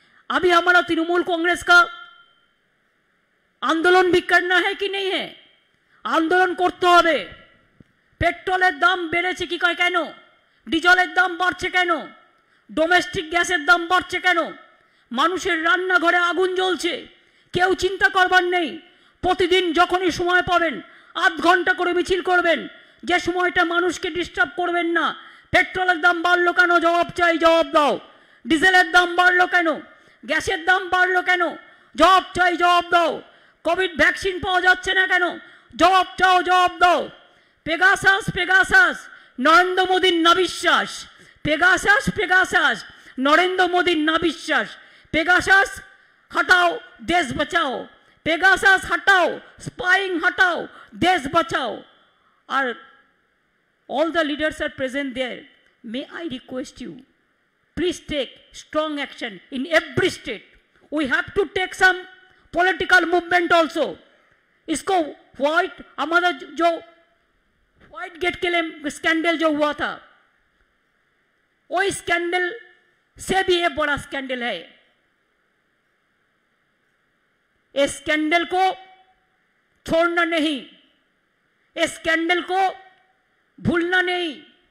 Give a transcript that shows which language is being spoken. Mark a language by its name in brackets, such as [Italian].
[Hindi] अभी हमारा तृणमूल कांग्रेस का आंदोलन भी करना है कि नहीं है? आंदोलन करते [Bangla] হবে। পেট্রোলের দাম বেড়েছে কি কেন? ডিজেলের দাম বাড়ছে কেন? ডোমেস্টিক গ্যাসের দাম বাড়ছে কেন? মানুষের রান্নাঘরে আগুন জ্বলছে, কেউ চিন্তা করবার নেই। প্রতিদিন যখনই সময় পাবেন আধ ঘন্টা করে মিছিল করবেন, যে সময়টা মানুষকে ডিস্টার্ব করবেন না। পেট্রোলের দাম বাড়লো কেন? জবাব চাই, জবাব দাও। ডিজেলের দাম বাড়লো কেন? গ্যাসের দাম বাড়লো কেন? জবাব চাই, জবাব দাও। কোভিড ভ্যাকসিন পাওয়া যাচ্ছে না কেন? জবাব চাও, জবাব দাও। পেগাসাস পেগাসাস নরেন্দ্র মোদীর নাবিশ্বাস, পেগাসাস পেগাসাস নরেন্দ্র মোদীর নাবিশ্বাস। [Hindi] পেগাসাস हटाओ देश बचाओ, पेगासास हटाओ, स्पाइंग हटाओ, देश बचाओ। और [English] all the leaders are present there. May I request you, please take strong action in every state. We have to take some political movement also. [Hindi] इसको व्हाइट हमारा जो व्हाइट गेट के लिए स्कैंडल जो हुआ था, वो स्कैंडल से भी ये बड़ा स्कैंडल है। इस स्कैंडल को छोड़ना नहीं, इस स्कैंडल को भूलना नहीं।